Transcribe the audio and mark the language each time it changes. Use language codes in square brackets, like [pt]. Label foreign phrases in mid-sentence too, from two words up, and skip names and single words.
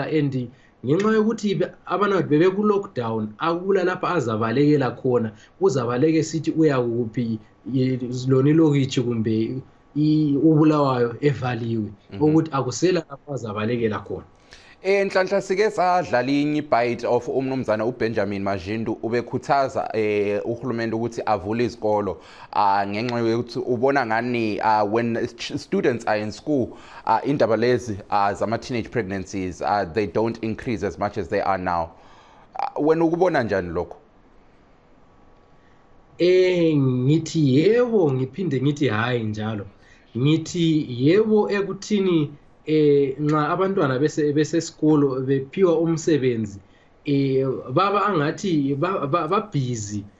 [nd] And ngenxa yokuthi abanawethu bebeku-lockdown, akula lapha azabalekela khona, uzabaleke sithi uyakuphi lona ilokitshi kumbe ubulawayo evaliwe, ukuthi akusela lapho azabalekela khona. Nhlanhla sike sadlala inye ibite of umnumzana uBenjamin Majindu ubekhuthaza uhulumende ukuthi avule izikolo ngenxa yokuthi ubona ngani [en] when students are in school [nd] indaba lezi zama [en] teenage pregnancies they don't increase as much as they are now. [nd] Wena ukubona njani lokho? Ngithi yebo, ngiphinde ngithi hayi njalo. Ngithi yebo ekuthini nxa abantwana besesikolo bephiwa umsebenzi baba angathi babhizi